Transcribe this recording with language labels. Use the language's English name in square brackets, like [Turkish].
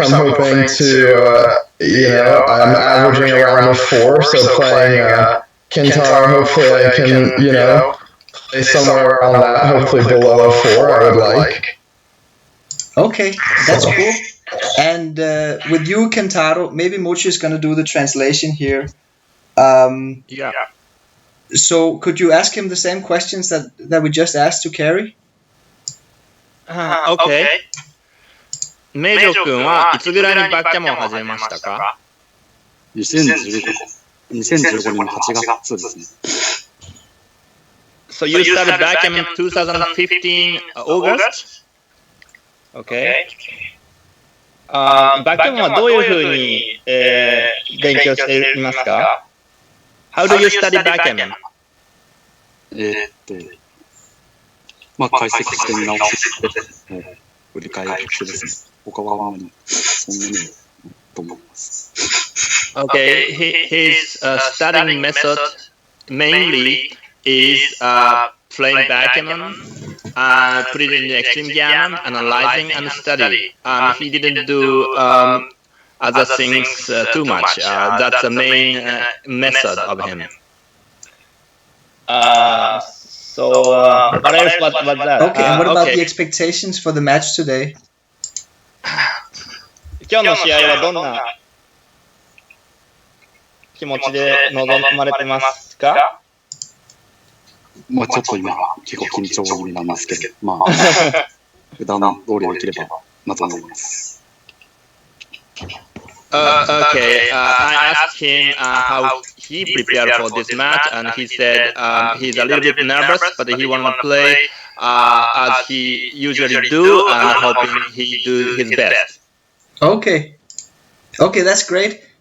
[English] I'm hoping to, I'm averaging around a 4, so playing Kentaro, hopefully I can, play somewhere around that, hopefully below a 4, I would like. Okay, that's cool. And with you, Kentaro, maybe Mochy is going to do the translation here. Yeah. So could you ask him the same questions that we just asked to Carrie? Okay. [Japanese] メイジョ君はいつぐらいにバッキャモンを始めましたか？ 2016 2015年の8月ですね。 [English] So you started backgammon 2015 August? Okay. [Japanese] バックガモンはどういうふうに、勉強していますか？ [English] How do you study backgammon? [Japanese] まあ解析して見直してもう振り返ってですね。他はあまりそんなにと思います。 [English] Okay, his studying method mainly is playing backgammon, put it in the extreme gammon, analyzing and study. He didn't do other things too much. That's the main method of him. So what else was that? Okay, and what about the expectations for the match today? [Japanese] 今日の試合はどんな気持ちで臨まれてますか？まあちょっと今結構緊張気味なんですけど、まあ普段通りできればなと思います。 [English] Okay, I asked him how he prepared for this match, and he said he's a little bit nervous, but he want to play as he usually do, and hoping he do his best. Okay, that's great.